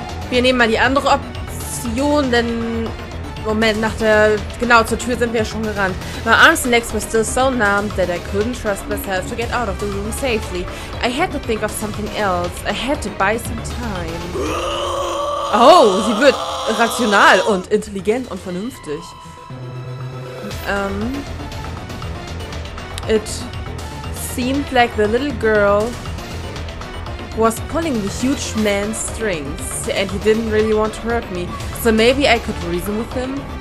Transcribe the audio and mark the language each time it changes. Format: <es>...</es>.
<de>Wir nehmen mal die andere Option, denn... Moment, genau, zur Tür sind wir ja schon gerannt.</de> <en>My arms and legs were still so numb that I couldn't trust myself to get out of the room safely. I had to think of something else. I had to buy some time.</en> <de>Oh, sie wird rational und intelligent und vernünftig.</de> <en>It seemed like the little girl was pulling the huge man's strings, and he didn't really want to hurt me, so maybe I could reason with him?</en>